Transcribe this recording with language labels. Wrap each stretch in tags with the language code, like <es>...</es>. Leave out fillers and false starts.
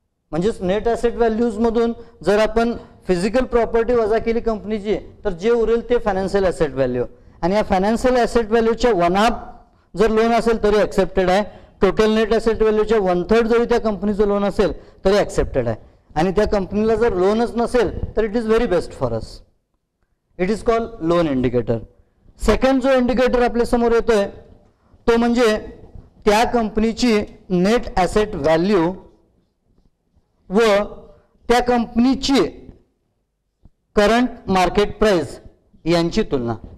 <mr>म्हणजेच net asset व्हॅल्यूजमधून जर आपण फिजिकल प्रॉपर्टी वजा केली कंपनीची तर जे उरेल ते फायनान्शियल ॲसेट व्हॅल्यू. आणि या फायनान्शियल ॲसेट व्हॅल्यूच्या 1/2 जर लोन असेल तरी ॲक्सेप्टेड आहे. टोटल नेट ॲसेट व्हॅल्यूच्या 1/3 जरी त्या कंपनीचं लोन असेल तरी ॲक्सेप्टेड आहे. आणि त्या कंपनीला जर लोनच नसेल तर</mr> <en>It is very best for us. It is called loan indicator.</en> <mr>Second जो इंडिकेटर आपल्या समोर येतोय तो म्हणजे त्या कंपनीची नेट ॲसेट व्हॅल्यू व त्या कंपनीची करंट मार्केट प्राइस यांची तुलना.</mr>